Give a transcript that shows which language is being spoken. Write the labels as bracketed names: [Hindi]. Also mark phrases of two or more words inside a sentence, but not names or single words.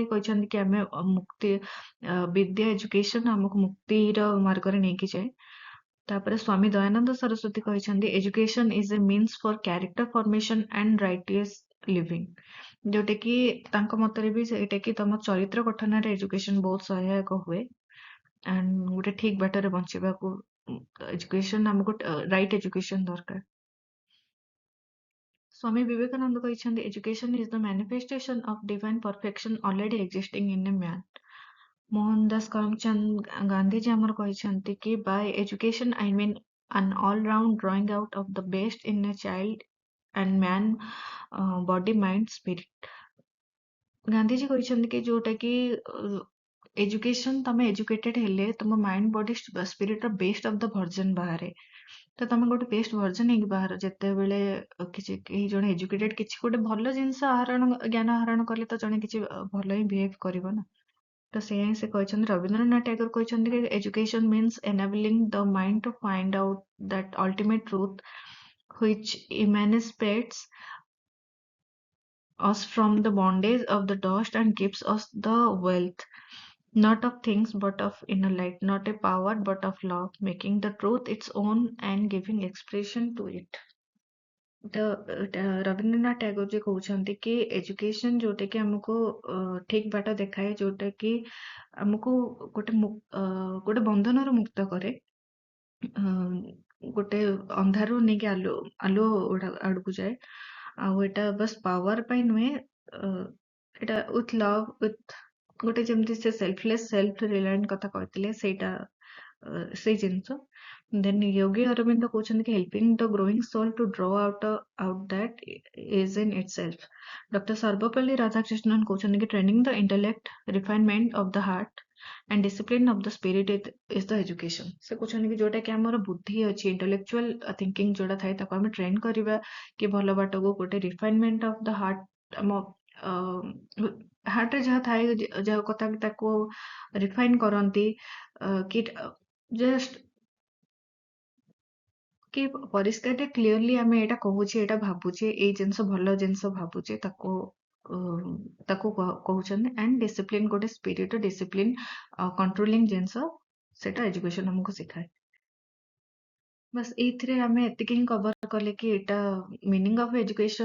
[Odia] ହିଁ କହିଛନ୍ତି କି ଆମେ ମୁକ୍ତି ବିଦ୍ୟା ଏଜୁକେସନ ଆମକୁ ମୁକ୍ତିର ମାର୍ଗରେ ନେଇକି ଯାଏ ତାପରେ ସ୍ୱାମୀ ଦୟାନନ୍ଦ ସରସ୍ୱତୀ କହିଛନ୍ତି [English] education is a means for character formation and righteous living [Odia] ଯୋଉଟା କି ତାଙ୍କ ମତରେ ବି ସେଇଟା କି ତମ ଚରିତ୍ର ଗଠନରେ ଏଜୁକେସନ ବହୁତ ସହାୟକ ହୁଏ ଆଣ୍ଡ ଗୋଟେ ଠିକ ବାଟରେ ବଞ୍ଚିବାକୁ ଏଜୁକେସନ ଆମକୁ [English] right education [Odia] ଦରକାର [English] ସ୍ୱାମୀ ବିବେକାନନ୍ଦ କହିଛନ୍ତି education is the manifestation of divine perfection already existing in a man [Odia] ମୋହନ ଦାସ କରମଚନ୍ଦ ଗାନ୍ଧୀଜୀ ଆମର କହିଛନ୍ତି କି [English] by education I mean an all-round drawing out of the best in a child and man body mind spirit [Odia] ଗାନ୍ଧୀଜୀ କହିଛନ୍ତି କି ଯୋଉଟା କି ଏଜୁକେସନ ତମେ ଏଜୁକେଟେଡ ହେଲେ ତମ [English] mind body spirit [Odia] ର [English] best of the version [Odia] ବାହାରେ ତ ତମେ ଗୋଟେ [English] best version [Odia] ହେଇକି ବାହାର ଯେତେବେଳେ କିଛି କେହି ଜଣେ ଏଜୁକେଟେଡ କିଛି ଗୋଟେ ଭଲ ଜିନିଷ ଆହରଣ ଜ୍ଞାନ ଆହରଣ କଲେ ତ ଜଣେ କିଛି ଭଲ ହିଁ ବିହେଭ କରିବ ନା ତ ସେଇଆ ହିଁ ସେ କହିଛନ୍ତି ରବୀନ୍ଦ୍ରନାଥ ଟାଗୋର କହିଛନ୍ତି କି [English] education means enabling the mind to find out that ultimate truth which emancipates us from the bondage of the dust and gives us the wealth, not of things but of inner light, not a power but of love, making the truth its own and giving expression to it. [Odia] ତ ରବୀନ୍ଦ୍ରନାଥ ଟାଗୋର ଯେ କହୁଛନ୍ତି କି ଏଜୁକେସନ ଯୋଉଟା କି ଆମକୁ ଠିକ ବାଟ ଦେଖାଏ ଯୋଉଟା କି ଆମକୁ ଗୋଟେ ବନ୍ଧନରୁ ମୁକ୍ତ କରେ ଗୋଟେ ଅନ୍ଧାରରୁ ନେଇକି ଆଲୁଅ ଆଡକୁ ଯାଏ ଆଉ ଏଟା ବାସ୍ ପାୱାର ପାଇଁ ନୁହେଁ ଏଟା [English] with love with [Odia] ଗୋଟେ ଯେମିତି ସେ [English] selfless self reliant [Odia] କଥା କହିଥିଲେ ସେଇଟା ସେଇ ଜିନିଷ [English] then yogi ଅରବିନ୍ଦ [Odia] କହୁଛନ୍ତି କି [English] helping the growing soul to draw out that is in itself [Odia] ଡକ୍ଟର ସର୍ବପଲ୍ଲୀ ରାଧାକୃଷ୍ଣନ କହୁଛନ୍ତି କି [English] training the intellect refinement of the heart and discipline of the spirit is the education [Odia] ସେ କହୁଛନ୍ତି କି ଯୋଉଟା କି ଆମର ବୁଦ୍ଧି ଅଛି [English] intellectual thinking [Odia] ଯୋଉଟା ଥାଏ ତାକୁ ଆମେ ଟ୍ରେନ୍ କରିବା କି ଭଲ ବାଟକୁ ଗୋଟେ [English] refinement of the heart [Odia] ଆମ ହାର୍ଟରେ ଯାହା ଥାଏ ଯାହା କଥା ତାକୁ ରିଫାଇନ୍ କରନ୍ତି କି ଜଷ୍ଟ କି ପରିଷ୍କାରଟେ କ୍ଲିୟରଲି ଆମେ ଏଇଟା କହୁଛେ ଏଇଟା ଭାବୁଛେ ଏଇ ଜିନିଷ ଭଲ ଜିନିଷ ଭାବୁଛେ ତାକୁ କହୁଛନ୍ତି [English] and discipline [Odia] ଗୋଟେ [English] spirit discipline controlling [Odia] ଜିନିଷ ସେଟା ଏଜୁକେସନ ଆମକୁ ଶିଖାଏ बस ଏଇଥିରେ ଆମେ ଏତିକି ହିଁ କଭର କଲେ କି ଏଇଟା [English] meaning of education.